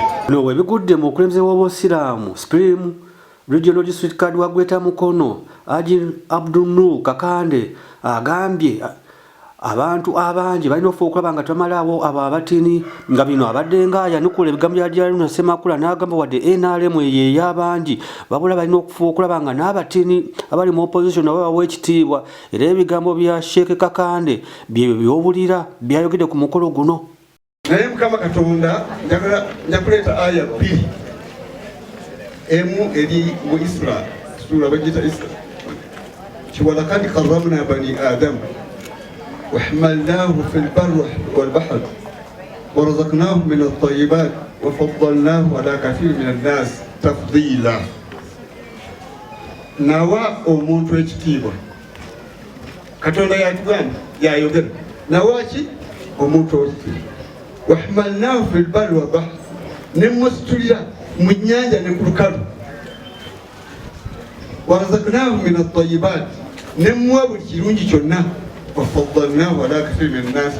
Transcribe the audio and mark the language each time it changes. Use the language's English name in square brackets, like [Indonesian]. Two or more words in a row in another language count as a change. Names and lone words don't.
[Ganda] No webigudde mu kulembeze w'Obusiraamu [English] Supreme Regional District Card [Ganda] wa Gweta Mukono Haji Abdul Kakande agambye abantu abangi balina okufa okulaba nga twamalawo abo abatini nga bino abadde nga yanukula ebigambo bya Jaluna Ssemakula n'agamba wadde NRM ye y'abangi babula balina okufa okulaba nga n'abatini abali mu opposition nabo bawa ekitiibwa. Era ebigambo bya Sheikh Kakande bye by'obulira byayogedde ku mukolo guno. Naye Mukama Katonda nja kuleeta aya 2 emu eri mu Isra sura bagita [Arabic] إسراء ولقد كرمنا بني آدم وحملناه في البر والبحر ورزقناهم من الطيبات وفضلناه على كثير من الناس تفضيلا. [Ganda] نوا omuntu ekitiibwa katonda yatugamba yayogera nawaki omuntu oki [Arabic] وحملناهم في البر والبحر [Ganda] nemusitulira mu nnyanja ne ku lukalu [Arabic] ورزقناهم من الطيبات [Ganda] nemuwa buli kirungi kyonna [Arabic] وفضلناهم على كثير من الناس